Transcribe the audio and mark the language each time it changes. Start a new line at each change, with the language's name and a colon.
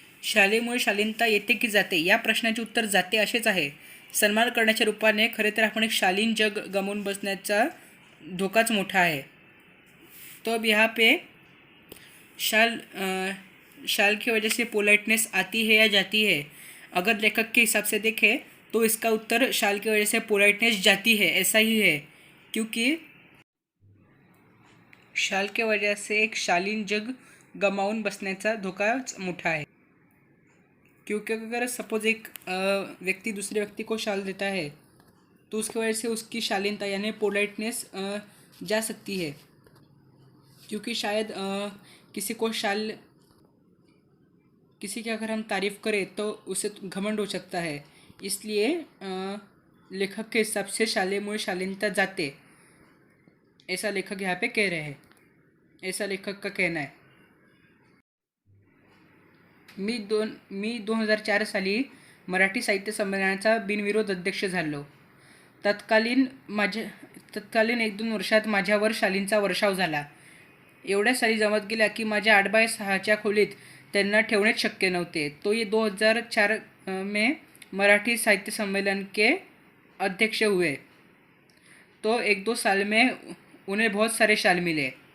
Marathi: शालेमुळे शालीनता येते की जाते या प्रश्नाचे उत्तर जाते असेच आहे। सन्मान करण्याच्या रूपाने खरे तर आपण एक शालीन जग गमावून बसण्याचा धोकाच मोठा आहे।
Hindi: तो अब यहाँ पे शाल की वजह से पोलाइटनेस आती है या जाती है, अगर लेखक के हिसाब से देखें तो इसका उत्तर शाल की वजह से पोलाइटनेस जाती है ऐसा ही है, क्योंकि शाल के वजह से एक
Marathi: शालीन जग गमावून बसण्याचा धोकाच मोठा
Hindi: है। क्योंकि अगर सपोज एक व्यक्ति दूसरे व्यक्ति को शाल देता है तो उसकी वजह से उसकी शालीनता यानी पोलाइटनेस जा सकती है, क्योंकि शायद किसी की अगर हम तारीफ़ करें तो उसे घमंड हो सकता है। इसलिए लेखक के हिसाब से
Marathi: शालेमुळे शालीनता जाते,
Hindi: ऐसा लेखक यहाँ पे कह रहे हैं, ऐसा लेखक का कहना है।
Marathi: मी 2004 साली मराठी साहित्य संमेलनाचा बिनविरोध अध्यक्ष झालो। तत्कालीन 1-2 वर्षात माझ्यावर शालींचा वर्षाव झाला। एवढ्या साली जमत गेल्या की माझ्या 8x6च्या खोलीत त्यांना ठेवणेच शक्य नव्हते।
Hindi: तो ये 2004 में मराठी साहित्य सम्मेलन के अध्यक्ष हुए। तो 1-2 साल में उन्हें बहुत सारे शाल मिले।